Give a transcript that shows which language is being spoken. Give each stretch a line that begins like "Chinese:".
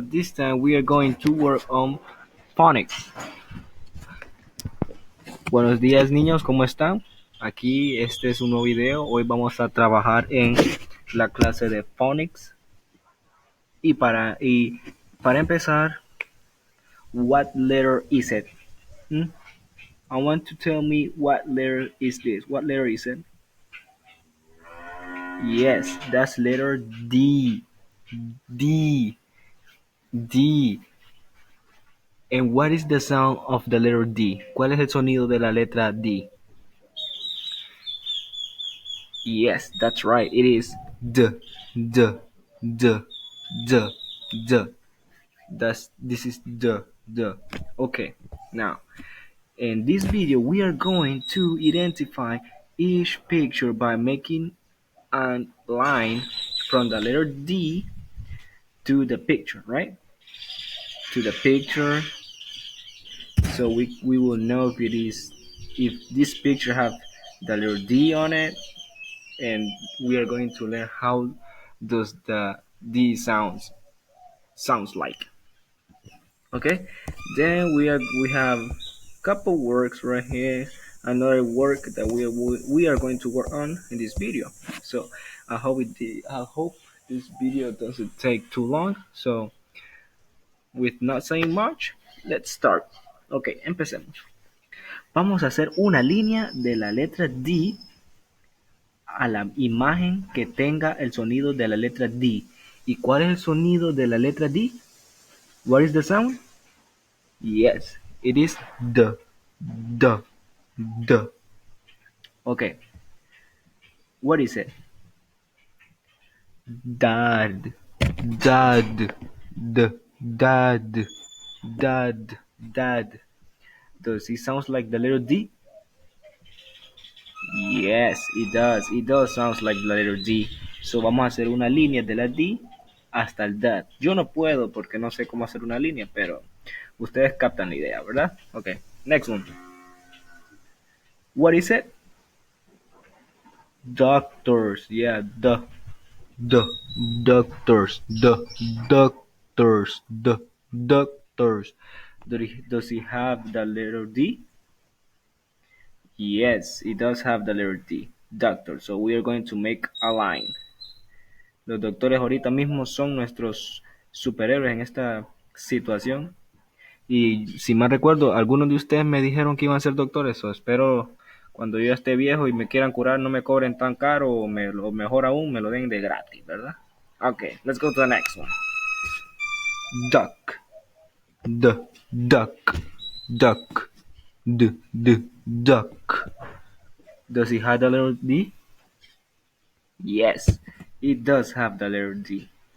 English: This time we are going to work on phonics.
Spanish: Buenos días, niños, ¿cómo están? Aquí este es un nuevo video. Hoy vamos a trabajar en la clase de phonics. Y para empezar,
English: what letter is it? Hmm? I want to tell me what letter is this. What letter is it? Yes, that's letter D. D. D. And what is the sound of the letter D?
Spanish: ¿Cuál es el sonido de la letra D?
English: Yes, that's right. It is D, D, D, D, D. This is D, D. Okay. Now, in this video, we are going to identify each picture by making a line from the letter D to the picture, right? To the picture, so we will know if this picture have the letter D on it, and we are going to learn how does the D sounds like. Okay, then we have couple works right here. Another work that we are going to work on in this video. So I hope this video doesn't take too long. So with not saying much, let's start.
Spanish: Okay, empecemos. Vamos a hacer una línea de la letra D a la imagen que tenga el sonido de la letra D. ¿Y cuál es el sonido de la letra D?
English: What is the sound? Yes, it is D. D. D. Okay. What is it? Dad. Dad. D. Dad. Dad. Dad. Does it sound like the letter D? Yes, it does. It does sounds like the letter D.
Spanish: So vamos a hacer una línea de la D hasta el dad. Yo no puedo porque no sé cómo hacer una línea, pero ustedes captan la idea, ¿verdad?
English: Okay, next one. What is it? Doctors. Yeah, the doctors. The doctors. The doctors. Does he have the letter D? Yes, it does have the letter D. Doctor. So we are going to make a line.
Spanish: Los doctores ahorita mismo son nuestros superhéroes en esta situación. Y si mal recuerdo, algunos de ustedes me dijeron que iban a ser doctores. O espero cuando yo ya esté viejo y me quieran curar no me cobren tan caro o mejor aún me lo den de gratis, ¿verdad?
English: Okay, let's go to the next one. Duck. Duck. Duck. Duck. Does it have the letter D? Yes, it does have the letter D.